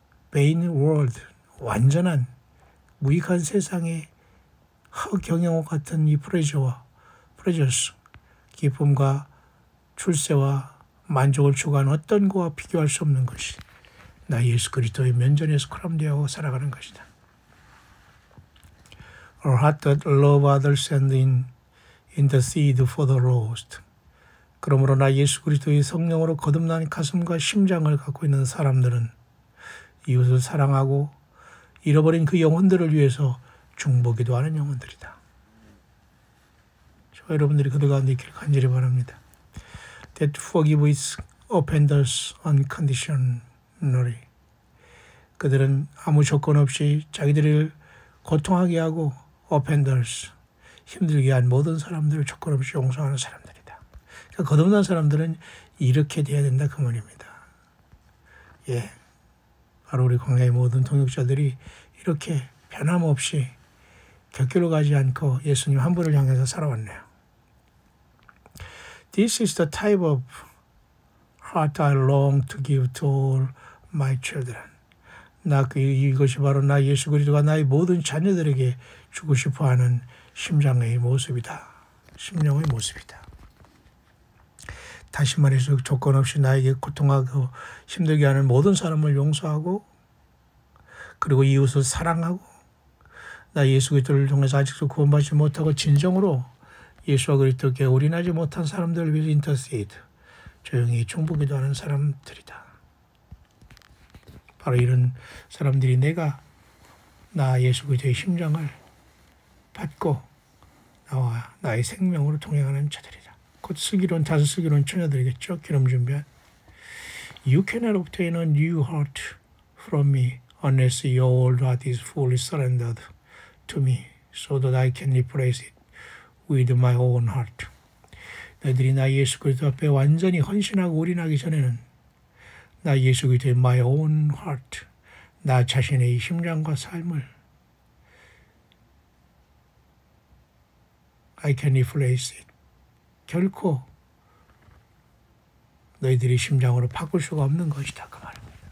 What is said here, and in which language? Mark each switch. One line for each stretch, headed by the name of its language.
English: vain world,
Korean: 완전한 무익한 세상의 허경영호 같은 이 pleasures, 기쁨과 출세와 만족을 추구하는 어떤 거와 비교할 수 없는 것이 나 예수 그리스도의 면전에서 코람되어 살아가는 것이다.
English: A heart that love others and intercede for the lost.
Korean: 그러므로 나 예수 그리스도의 성령으로 거듭난 가슴과 심장을 갖고 있는 사람들은 이웃을 사랑하고 잃어버린 그 영혼들을 위해서 중보기도 하는 영혼들이다. 저와 여러분들이 그들 가운데 있기를 간절히 바랍니다.
English: That forgive its offenders unconditionally.
Korean: 그들은 아무 조건 없이 자기들을 고통하게 하고 offenders, 힘들게 한 모든 사람들을 조건 없이 용서하는 사람들이다. 그러니까 거듭난 사람들은 이렇게 돼야 된다 그 말입니다. 예, 바로 우리 광야의 모든 동역자들이 이렇게 변함없이 곁길로 가지 않고 예수님 한 분을 향해서 살아왔네요.
English: This is the type of heart I long to give to all my children.
Korean: 이것이 바로 나 예수 그리스도가 나의 모든 자녀들에게 주고 싶어하는 심장의 모습이다. 심령의 모습이다. 다시 말해서 조건 없이 나에게 고통하고 힘들게 하는 모든 사람을 용서하고 그리고 이웃을 사랑하고 나 예수 그리스도를 통해서 아직도 구원받지 못하고 진정으로 예수와 그리스도께 올인하지 못한 사람들을 위해서 인터세이드, 조용히 중보기도 하는 사람들이다. 바로 이런 사람들이 내가 나 예수 그리스도의 심장을 받고 나와 나의 생명으로 동행하는 자들이라. 곧 슬기로운 다섯 슬기로운 처녀들이겠죠. 기름 준비한.
English: You cannot obtain a new heart from me unless your old heart is fully surrendered to me, so that I can replace it with my own heart.
Korean: 너희들이 나 예수 그리스도 앞에 완전히 헌신하고 올인하기 전에는 나 예수 그리스도의
English: my own heart,
Korean: 나 자신의 이 심장과 삶을
English: I can replace it.
Korean: 결코 너희들이 심장으로 바꿀 수가 없는 것이다. 그 말입니다.